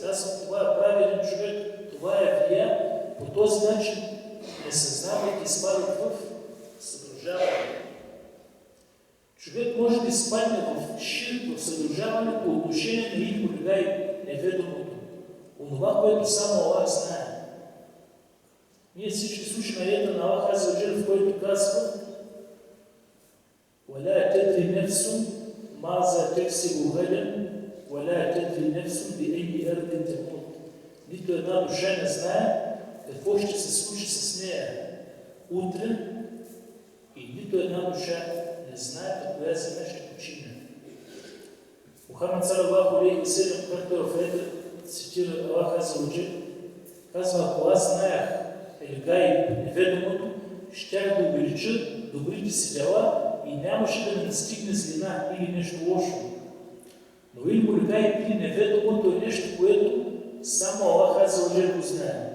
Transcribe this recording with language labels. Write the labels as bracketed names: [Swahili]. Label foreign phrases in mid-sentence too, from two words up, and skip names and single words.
[Bulgarian] Казвам: "Това е правилен човек, това е влия." По този начин не съзнавайки изпадат в съдружаване. Човек може да изпадне в ширк, в съдружаване по отношение на [Arabic] علم الغيب, [Bulgarian] неведомото. Онова, което само Аллах знае. Ние всички слушаме аята на [Arabic] الله عز وجل, [Bulgarian] в който казва: [Arabic] وَلَا تَدْرِ نَفْسٌ مَاذَا تَكْسِبُ غَدًا وَلَا تَدْرِ نَفْسٌ بِأَيِّ أَرْضٍ تَمُوتُ. [Bulgarian] Нито една душа не знае какво ще се случи с нея утре и нито една душа не знае по коя земя ще почине. [Arabic] Мухамед صلى الله عليه وسلم, [Bulgarian] както в аята цитира [Arabic] الله عز وجل, [Bulgarian] казва: ако аз знаех елгайб, неведомото, щях да увелича добрите си дела и нямаше да ми настигне злина или нещо лошо. Но [Arabic] علم الغيب [Bulgarian] или неведомото е нещо, което само [Arabic] الله عز وجل [Bulgarian] го знае.